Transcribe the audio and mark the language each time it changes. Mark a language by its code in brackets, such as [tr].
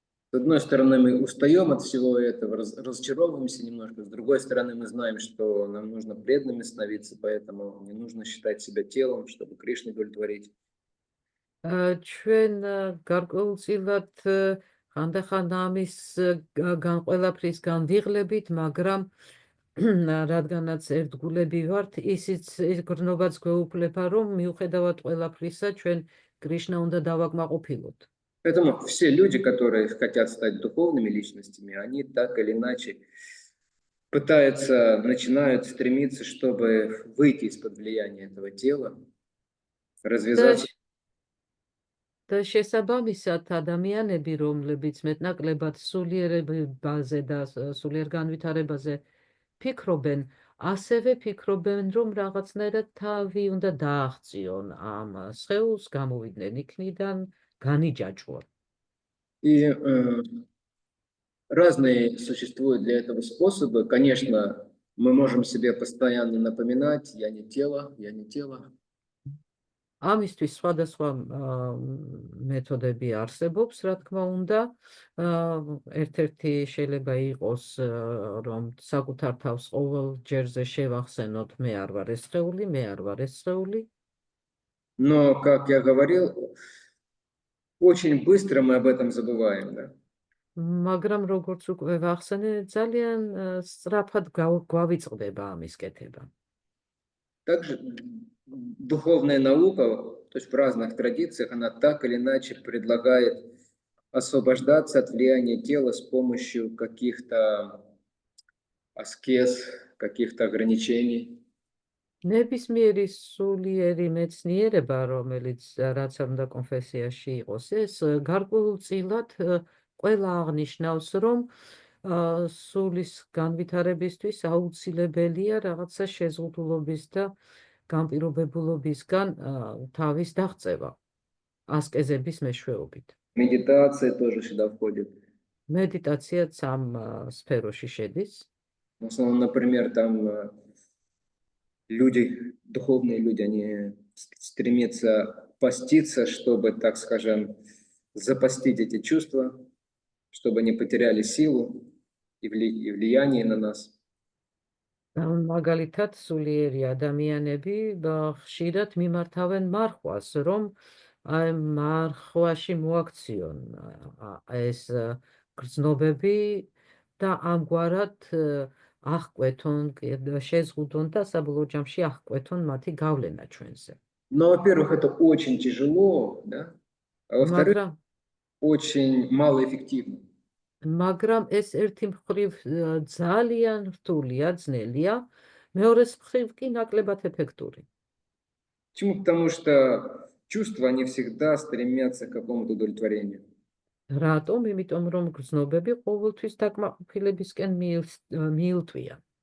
[ru] С одной стороны, мы устаем от всего этого, разочаровываемся немножко. С другой стороны, мы знаем, что нам нужно преданными становиться, поэтому не нужно считать себя телом, чтобы Кришну удовлетворить. [ka] ჩვენ გარკვეულწილად ხანდახან ამის ყველაფრის განვიღლებით, მაგრამ რადგანაც ერთგულები ვართ, ისიც გრძნობაც გვეუფლება, რომ მიუხედავად ყველაფრისა, ჩვენ კრიშნა უნდა დავაკმაყოფილოთ. [ru] Поэтому все люди, которые хотят стать духовными личностями, они так или иначе начинают стремиться, чтобы выйти из-под влияния этого тела, развязаться. [ka] და შესაბამისად ადამიანები, რომლებიც მეტნაკლებად სულიერებაზე და სულიერ განვითარებაზე ფიქრობენ, ასევე ფიქრობენ, რომ რაღაცნაირად თავი უნდა დააღწიონ ამ სხეულს, გამოვიდნენ იქნიდან, განიჯაჭვონ. [ru] И разные существуют для этого способы. Конечно, мы можем себе постоянно напоминать: я не тело, я не тело. [ka] ამისთვის სხვადასხვა მეთოდები არსებობს, რა თქმა უნდა. ერთ-ერთი შეიძლება იყოს, რომ საკუთარ თავს ყოველ ჯერზე შევახსენოთ, მე არ ვარ ეს სხეული, მე არ ვარ ეს სხეული. [ru] Но, как я говорил, очень быстро мы об этом забываем, да? [ka] მაგრამ როგორც უკვე ვახსენე, ძალიან სწრაფად გვავიწყდება ამის კეთება. [ru] Также духовная наука, то есть в разных традициях, она так или иначе предлагает освобождаться от влияния тела с помощью каких-то аскез, каких-то ограничений. [ka] ნებისმიერი სულიერი მეცნიერება, რომელიც რაც არ უნდა კონფესიაში იყოს, ეს გარკვეულწილად ყველა აღნიშნავს, რომ სულის განვითარებისთვის აუცილებელია რაღაცა შეზღუდულობის და განპირობებულობისგან თავის დაღწევა ასკეზების მეშვეობით. [ru] Медитация тоже сюда входит. [ka] მედიტაციაც ამ სფეროში შედის. [ru] В основном, например, там люди, духовные люди, они стремятся поститься, чтобы, так скажем, запастить эти чувства, чтобы они потеряли силу и влияние на нас. [ka] მაგალითად, სულიერი ადამიანები ხშირად მიმართავენ მარხვას, რომ აი მარხვაში მოაქციონ ეს გრძნობები და ამგვარად აღკვეთონ, შეზღუდონ და საბოლოო ჯამში აღკვეთონ მათი გავლენა ჩვენზე. [ru] Но, во-первых, это очень тяжело, да? А во-вторых, очень малоэффективно. [ka] მაგრამ ეს ერთი მხრივ ძალიან რთულია, ძნელია, მეორეს მხრივ კი ნაკლებად ეფექტური. [ru] Почему? Потому что чувства, они всегда стремятся к какому-то удовлетворению. [ka] რატომ? იმიტომ რომ გრძნობები ყოველთვის დაკმაყოფილებისკენ მიილტვიან.